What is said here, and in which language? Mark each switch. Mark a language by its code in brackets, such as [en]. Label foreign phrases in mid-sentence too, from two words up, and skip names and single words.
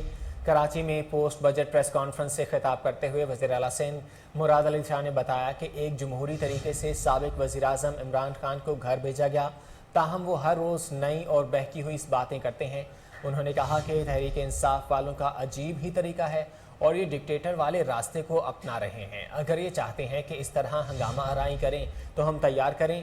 [ur] کراچی میں [en] post budget press conference [ur] سے خطاب کرتے ہوئے وزیر اعلیٰ سندھ مراد علی شاہ نے بتایا کہ ایک جمہوری طریقے سے سابق وزیر اعظم عمران خان کو گھر بھیجا گیا. تاہم وہ ہر روز نئی اور بہکی ہوئی باتیں کرتے ہیں۔ انہوں نے کہا کہ تحریک انصاف والوں کا عجیب ہی طریقہ ہے اور یہ ڈکٹیٹر والے راستے کو اپنا رہے ہیں. اگر یہ چاہتے ہیں کہ اس طرح ہنگامہ آرائی کریں تو ہم تیار کریں.